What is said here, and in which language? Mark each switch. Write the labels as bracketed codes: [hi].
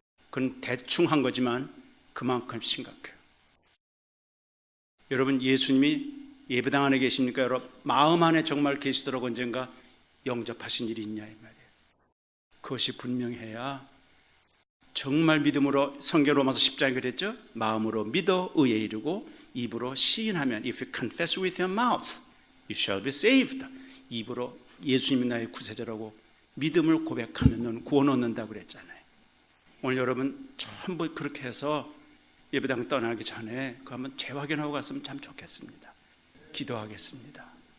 [ko] 그건 대충 한 거지만 그만큼 심각해요. 여러분 예수님이 예배당 안에 계십니까? 여러분 마음 안에 정말 계시도록 언젠가 영접하신 일이 있냐 이 말이에요. 그것이 분명해야 정말 믿음으로 성경 로마서 10장에 그랬죠. 마음으로 믿어 의에 이르고 입으로 시인하면 [en] If you confess with your mouth you shall be saved. [ko] 입으로 예수님이 나의 구세주라고 믿음을 고백하면 너는 구원 얻는다고 그랬잖아요. 오늘 여러분 전부 그렇게 해서 예배당 떠나기 전에 그거 한번 재확인하고 갔으면 참 좋겠습니다. 기도하겠습니다.